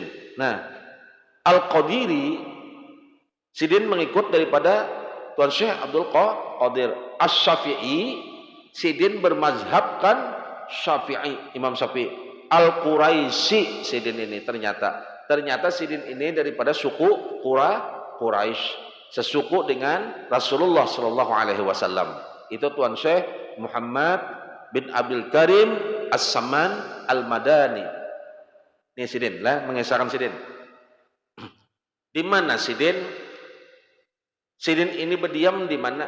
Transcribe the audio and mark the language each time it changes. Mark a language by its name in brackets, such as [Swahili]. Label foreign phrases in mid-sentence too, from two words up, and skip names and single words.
[Banjar] Nah, Al-Qadiri sidin mengikut daripada Tuan Syekh Abdul Qadir. Asy-Syafi'i sidin bermazhabkan Syafi'i, Imam Syafi'i. Al-Quraisy sidin ini ternyata sidin ini daripada suku Quraisy, sesuku dengan Rasulullah [Arabic] صلى الله عليه وسلم. [Banjar] Itu Tuan Syekh Muhammad bin Abdul Karim As-Saman Al-Madani. Ini sidin lah mengesahkan sidin. Di mana sidin? Sidin ini berdiam di mana?